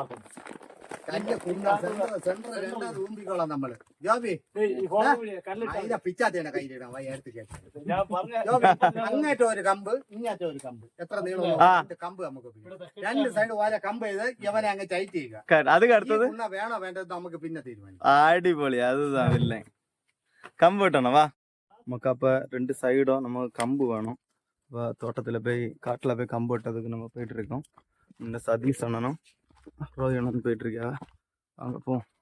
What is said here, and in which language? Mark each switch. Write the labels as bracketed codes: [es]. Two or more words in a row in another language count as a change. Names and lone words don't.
[ml] അങ്ങേറ്റം ഒരു കമ്പ് ഇങ്ങേറ്റം ഒരു കമ്പ്, എത്ര നീളം കമ്പ് നമുക്ക് രണ്ട് സൈഡ് വാല കമ്പ് ചെയ്ത് ഇവനെ അങ്ങ് ടൈറ്റ് ചെയ്യുക. അത് കടുത്തത് വേണോ വേണ്ടത് നമുക്ക് പിന്നെ തീരുമാനിക്കാം. അടിപൊളി അത് കമ്പ് കിട്ടണം വാ. നമുക്കപ്പ രണ്ട് [ta] சைடும் நமக்கு கம்பு வேணும். தோட்டத்தில் போய் காட்டில் போய் கம்பு வெட்டதுக்கு நம்ம போயிட்டு இருக்கோம். இந்த சதீஷ் அண்ணனும் ரோஹினும் போயிட்டு இருக்கா. அங்கே போ.